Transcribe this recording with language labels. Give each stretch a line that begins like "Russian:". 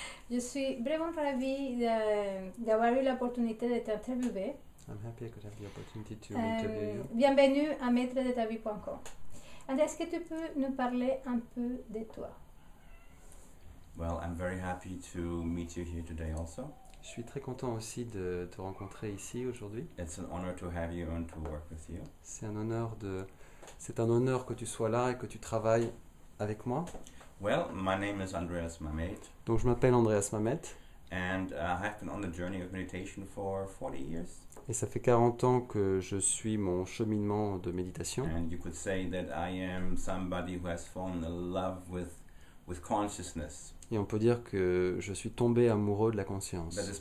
French: je suis vraiment ravie d'avoir eu l'opportunité de t'interviewer.
English: I'm happy I could have the opportunity to interview you.
French: Bienvenue à maître-de-ta-vie.com. Andrea, est-ce que tu peux nous parler un peu de toi?
English: Well, I'm very happy to meet you here today also.
French: Je suis très content aussi de te rencontrer ici aujourd'hui.
English: It's an honor to have you and to work with you.
French: C'est un honneur que tu sois là et que tu travailles avec moi.
English: Well, my name is Andreas Mamet,
French: Donc je m'appelle Andreas Mamet
English: and I've been on the journey of meditation for 40 years.
French: et ça fait 40 ans que je suis mon cheminement de méditation.
English: And you could say that I am somebody who has fallen in love with consciousness.
French: Et on peut dire que je suis tombé amoureux de la conscience.